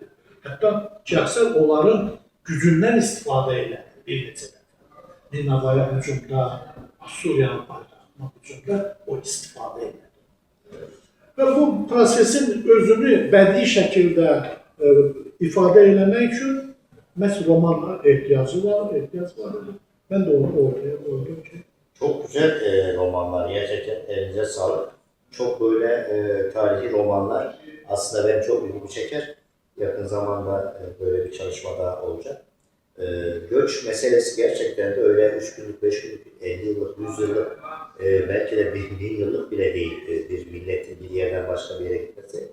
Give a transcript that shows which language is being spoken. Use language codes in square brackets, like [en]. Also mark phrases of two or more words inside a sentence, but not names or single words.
[az] Hətta iki aksar onların gücündən istifadə elədi bir neçə dəfə. Ninavaya hücumda, Suriyanın paytaxtına hücumda o istifadə elədi. Və bu prosesin özünü bədii şəkildə ifadə eləmək üçün məhz romanla ehtiyac var idi. [tr] Ben de onu ortaya koydum ki. Çok güzel romanlar, gerçekten elinize sağlık. Çok böyle tarihi romanlar aslında benim çok ilgimi çeker. Yakın zamanda böyle bir çalışmada olacak. Göç meselesi gerçekten de öyle 3 günlük, 5 günlük, 50 yıllık, 100 yıllık, belki de 1000 yıllık bile değil bir milletin bir yerden başka bir yere gitmesi.